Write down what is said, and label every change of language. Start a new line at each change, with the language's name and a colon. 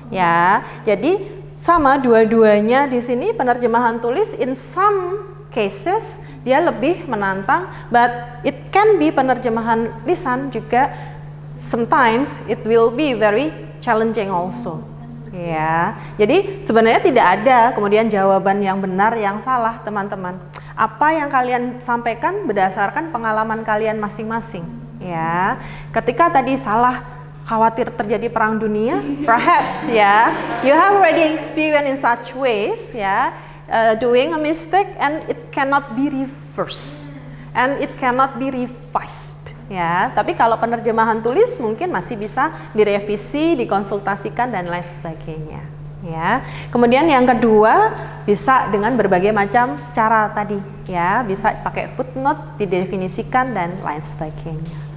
Indonesian: Ya, jadi sama dua-duanya di sini penerjemahan tulis
English: in some cases
Indonesian: dia lebih menantang,
English: but it can be
Indonesian: penerjemahan lisan juga
English: sometimes it will be very challenging also.
Indonesian: Ya, jadi sebenarnya tidak ada kemudian jawaban yang benar yang salah, teman-teman. Apa yang kalian sampaikan berdasarkan pengalaman kalian masing-masing. Ya, ketika tadi salah, khawatir terjadi perang dunia,
English: perhaps ya, you have already experienced in such ways, ya, doing a mistake and it cannot be reversed and it cannot be revised.
Indonesian: Ya, tapi kalau penerjemahan tulis mungkin masih bisa direvisi, dikonsultasikan dan lain sebagainya. Ya, kemudian yang kedua bisa dengan berbagai macam cara tadi. Ya, bisa pakai footnote, didefinisikan dan lain sebagainya.